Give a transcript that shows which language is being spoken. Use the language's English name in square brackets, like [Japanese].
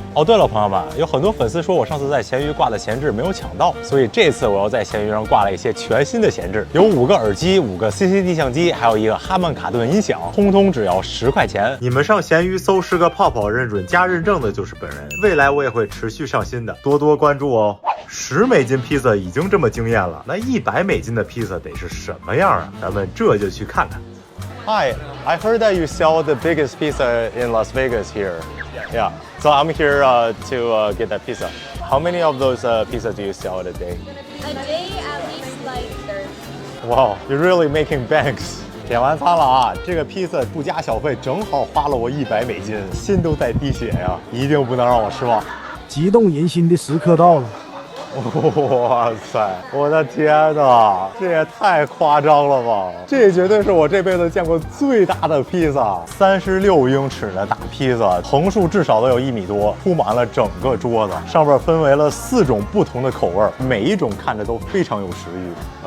[Chinese] 哦，对了，朋友们，有很多粉丝说我上次在闲鱼挂的闲置没有抢到，所以这次我要在闲鱼上挂了一些全新的闲置，有5个耳机、5个 CCD 相机，还有一个哈曼卡顿音响，通通只要10块钱。你们上闲鱼搜“是个泡泡”，认准加认证的就是本人。未来我也会持续上新的，多多关注哦。10美金披萨已经这么惊艳了，那100美金的披萨得是什么样啊？咱们这就去看看。 [English] Hi, I heard that you sell the biggest pizza in Las Vegas here. Yeah. So I'm here to get that pizza. How many of those pizzas do you sell a day? A day at least like 30. Wow, you're really making banks. [Chinese] 点完餐了啊，这个披萨不加小费，正好花了我100美金，心都在滴血呀，一定不能让我失望。激动人心的时刻到了。哇塞，我的天哪，这也太夸张了吧！这绝对是我这辈子见过最大的披萨，36英尺的大披萨，横竖至少都有1米多，铺满了整个桌子，上边分为了4种不同的口味，每一种看着都非常有食欲。